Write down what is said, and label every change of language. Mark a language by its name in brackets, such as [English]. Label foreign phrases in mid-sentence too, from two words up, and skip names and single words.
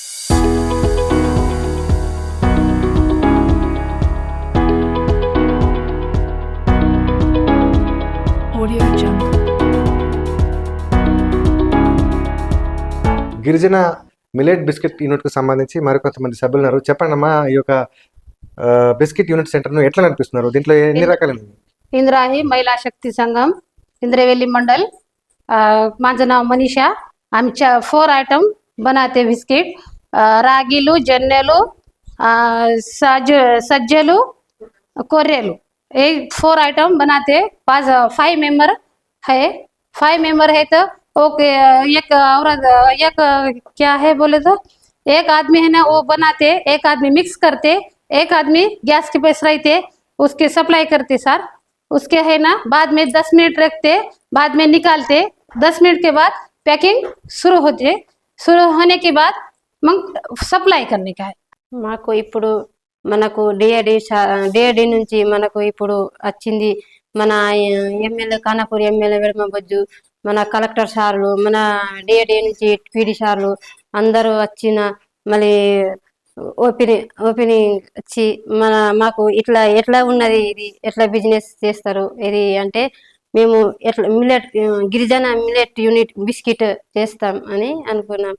[Telugu] గిరిజన [English] millet biscuit unit [Telugu] కు సంబంధించి మరికొంతమంది సభ్యులు ఉన్నారు. చెప్పండి అమ్మా, ఈ యొక్క [English] biscuit unit center [Telugu] ను ఎట్లా నడిపిస్తున్నారు? దీంట్లో ఎన్ని రకాలు? [Marathi] इंद्राही महिला शक्ती संगम, इंद्रेवेली मंडल, माझं नाव मनीषा. [Hindi] आम्ही 4 आयटम बनाते बिस्किट, रागीलू, जन्नेलू, सज्जेलू, कोर्रेलू, ये 4 आइटम बनाते. 5 मेंबर है. 5 मेंबर है तो ओके. एक औरत, एक क्या है बोले तो एक आदमी है ना वो बनाते, एक आदमी मिक्स करते, एक आदमी गैस के पास रहते उसके सप्लाई करते सर. उसके है ना बाद में 10 मिनट रखते, बाद में निकालते. 10 मिनट के बाद पैकिंग शुरू होते. शुरू होने के बाद मग सप्लाई करने का है. [Telugu] మాకు ఇప్పుడు మనకు డిఏడి నుంచి మనకు ఇప్పుడు వచ్చింది మన ఎమ్మెల్యే ఖానాపూర్ ఎమ్మెల్యే వెడమబొజ్జు, మన కలెక్టర్ సార్లు, మన డిఏడి నుంచి పీడి సార్లు అందరూ వచ్చిన మళ్ళీ ఓపెనింగ్ వచ్చి మాకు ఎట్లా ఉన్నది, ఇది ఎట్లా బిజినెస్ చేస్తారు ఇది అంటే మేము ఎట్లా గిరిజన [English] millet unit biscuit [Telugu] చేస్తాం అని అనుకున్నాం.